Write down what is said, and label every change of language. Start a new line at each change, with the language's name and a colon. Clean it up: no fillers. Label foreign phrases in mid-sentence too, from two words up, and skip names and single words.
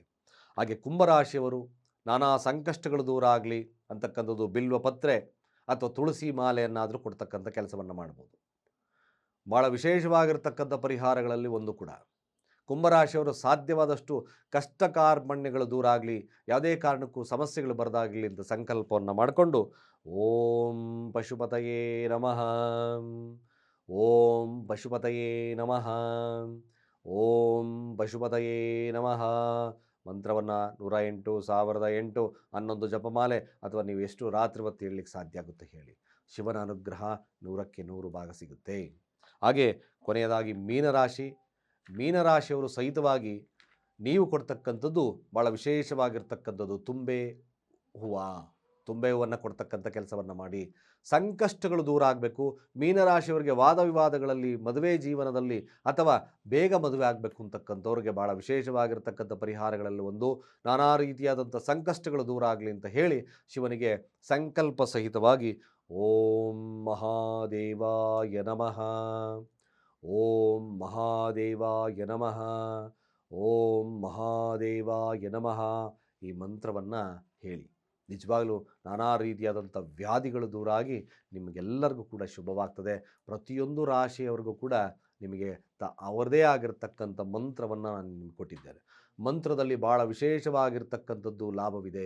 Kannada: ಹಾಗೆ ಕುಂಭರಾಶಿಯವರು ನಾನಾ ಸಂಕಷ್ಟಗಳು ದೂರ ಆಗಲಿ ಅಂತಕ್ಕಂಥದ್ದು ಬಿಲ್ವಪತ್ರೆ ಅಥವಾ ತುಳಸಿ ಮಾಲೆಯನ್ನಾದರೂ ಕೊಡ್ತಕ್ಕಂಥ ಕೆಲಸವನ್ನು ಮಾಡ್ಬೋದು. ಭಾಳ ವಿಶೇಷವಾಗಿರ್ತಕ್ಕಂಥ ಪರಿಹಾರಗಳಲ್ಲಿ ಒಂದು ಕೂಡ ಕುಂಭರಾಶಿಯವರು ಸಾಧ್ಯವಾದಷ್ಟು ಕಷ್ಟ ಕಾರ್ಪಣ್ಯಗಳು ದೂರ ಆಗಲಿ, ಯಾವುದೇ ಕಾರಣಕ್ಕೂ ಸಮಸ್ಯೆಗಳು ಬರದಾಗಲಿ ಅಂತ ಸಂಕಲ್ಪವನ್ನು ಮಾಡಿಕೊಂಡು
Sanskrit: ಓಂ ಪಶುಪತಯೇ ನಮಃ. ಓಂ ಪಶುಪತಯೇ ನಮಃ. ಓಂ ಪಶುಪತಯೇ ನಮಃ
Kannada: ಮಂತ್ರವನ್ನು 108, 1008, 11 ಜಪಮಾಲೆ ಅಥವಾ ನೀವು ಎಷ್ಟು ರಾತ್ರಿ ಹೊತ್ತು ಹೇಳಲಿಕ್ಕೆ ಸಾಧ್ಯ ಆಗುತ್ತೆ ಹೇಳಿ. ಶಿವನ ಅನುಗ್ರಹ 100ಕ್ಕೆ 100 ಭಾಗ ಸಿಗುತ್ತೆ. ಹಾಗೆ ಕೊನೆಯದಾಗಿ ಮೀನರಾಶಿಯವರು ಸಹಿತವಾಗಿ ನೀವು ಕೊಡ್ತಕ್ಕಂಥದ್ದು ಭಾಳ ವಿಶೇಷವಾಗಿರ್ತಕ್ಕಂಥದ್ದು ತುಂಬೆ ಹೂವನ್ನು ಕೊಡ್ತಕ್ಕಂಥ ಕೆಲಸವನ್ನು ಮಾಡಿ. ಸಂಕಷ್ಟಗಳು ದೂರ ಆಗಬೇಕು. ಮೀನರಾಶಿಯವರಿಗೆ ವಾದ ವಿವಾದಗಳಲ್ಲಿ, ಮದುವೆ ಜೀವನದಲ್ಲಿ ಅಥವಾ ಬೇಗ ಮದುವೆ ಆಗಬೇಕು ಅಂತಕ್ಕಂಥವ್ರಿಗೆ ಭಾಳ ವಿಶೇಷವಾಗಿರ್ತಕ್ಕಂಥ ಪರಿಹಾರಗಳಲ್ಲಿ ಒಂದು ನಾನಾ ರೀತಿಯಾದಂಥ ಸಂಕಷ್ಟಗಳು ದೂರ ಆಗಲಿ ಅಂತ ಹೇಳಿ ಶಿವನಿಗೆ ಸಂಕಲ್ಪ ಸಹಿತವಾಗಿ
Sanskrit: ಓಂ ಮಹಾದೇವಾಯ ನಮಃ. ಓಂ ಮಹಾದೇವಾಯ ನಮಃ. ಓಂ ಮಹಾದೇವಾಯ ನಮಃ
Kannada: ಈ ಮಂತ್ರವನ್ನು ಹೇಳಿ. ನಿಜವಾಗಲೂ ನಾನಾ ರೀತಿಯಾದಂಥ ವ್ಯಾಧಿಗಳು ದೂರ ಆಗಿ ನಿಮಗೆಲ್ಲರಿಗೂ ಕೂಡ ಶುಭವಾಗ್ತದೆ. ಪ್ರತಿಯೊಂದು ರಾಶಿಯವರಿಗೂ ಕೂಡ ನಿಮಗೆ ಅವರದೇ ಆಗಿರ್ತಕ್ಕಂಥ ಮಂತ್ರವನ್ನು ನಾನು ನಿಮಗೆ ಕೊಟ್ಟಿದ್ದೇನೆ. ಮಂತ್ರದಲ್ಲಿ ಭಾಳ ವಿಶೇಷವಾಗಿರ್ತಕ್ಕಂಥದ್ದು ಲಾಭವಿದೆ.